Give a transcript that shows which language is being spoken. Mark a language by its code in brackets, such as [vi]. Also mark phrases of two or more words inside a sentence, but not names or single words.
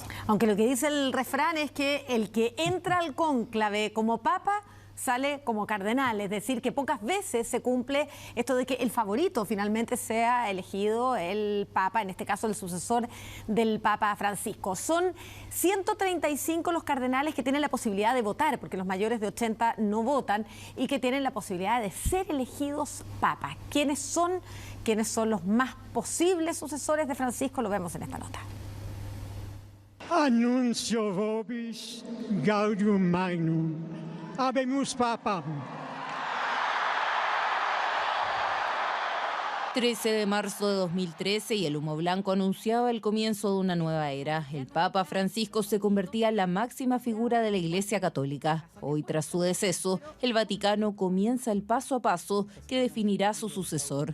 [es] Aunque lo que dice el refrán es que el que entra al cónclave como papa sale como cardenal, es decir, que pocas veces se cumple esto de que el favorito finalmente sea elegido el papa, en este caso el sucesor del Papa Francisco. Son 135 los cardenales que tienen la posibilidad de votar, porque los mayores de 80 no votan, y que tienen la posibilidad de ser elegidos papas. ¿Quiénes son los más posibles sucesores de Francisco? Lo vemos en esta nota. [la] Annuncio vobis gaudium magnum, habemus papam. [es] 13 de marzo de 2013 y el humo blanco anunciaba el comienzo de una nueva era. El Papa Francisco se convertía en la máxima figura de la Iglesia Católica. Hoy, tras su deceso, el Vaticano comienza el paso a paso que definirá su sucesor.